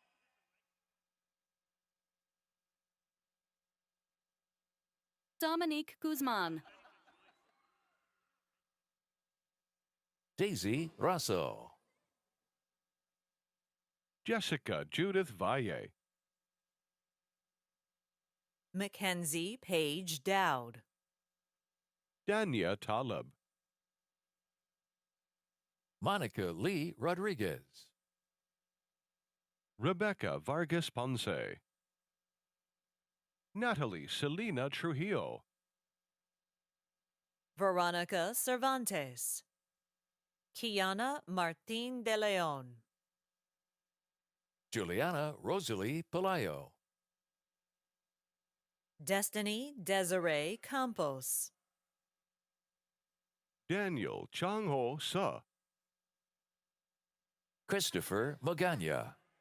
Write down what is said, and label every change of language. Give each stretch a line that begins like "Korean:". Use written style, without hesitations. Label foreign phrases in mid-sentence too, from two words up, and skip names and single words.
English: Dominique Guzman. Daisy Rosso. Jessica Judith Valle. Mackenzie Page Dowd. Dania Talib. Monica Lee Rodriguez. Rebecca Vargas Ponce. Natalie Selena Trujillo. Veronica Cervantes. Kiana Martin de Leon. Juliana Rosalie Pelayo. Destiny Desiree Campos. Daniel Changho Sa. Christopher Magana.